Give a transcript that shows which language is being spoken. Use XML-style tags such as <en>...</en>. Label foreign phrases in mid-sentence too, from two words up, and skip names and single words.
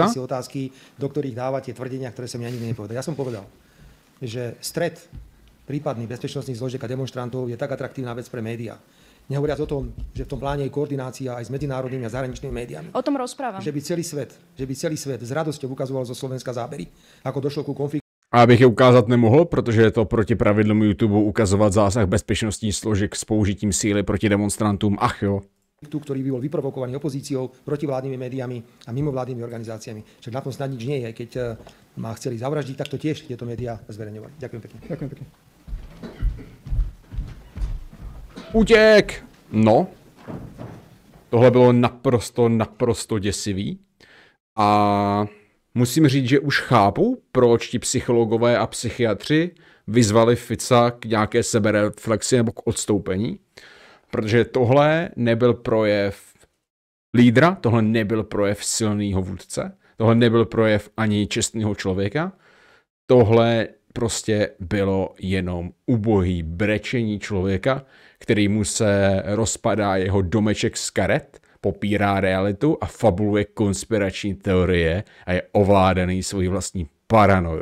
<sk>Si otázky, do ktorých dávate tvrdenia, ktoré som ja nikdy nepovedal. Ja som povedal, že stret prípadných bezpečnostných zložiek a demonstrantov je tak atraktívna vec pre médiá. Nehovoriac o tom, že v tom pláne je koordinácia aj s medzinárodnými a zahraničnými médiami. O tom rozprávam. Že by celý svet s radosťou ukazoval zo Slovenska zábery, ako došlo ku konfliktu.</sk> <cs>A abych je ukázat nemohl, protože je to proti pravidlům YouTube ukazovat zásah bezpečnostních složek s použitím síly proti demonstrantům. Ach jo.</cs> <sk>Ktorý by bol vyprovokovaný opozíciou, protivládnymi médiami a mimovládnymi organizáciami. Však na tom snad nič nie je. Keď ma chceli zavraždiť, tak to tiež tieto médiá zverejňovali. Ďakujem pekne. Ďakujem pekne.</sk> <cs>Utěk! No, tohle bylo naprosto děsivý. A musím říct, že už chápu, proč ti psychologové a psychiatři vyzvali Fica k nějaké sebereflexi nebo k odstoupení. Protože tohle nebyl projev lídra, tohle nebyl projev silného vůdce, tohle nebyl projev ani čestného člověka, tohle prostě bylo jenom ubohý brečení člověka, který mu se rozpadá jeho domeček z karet, popírá realitu a fabuluje konspirační teorie a je ovládaný svojí vlastní paranojou.</cs>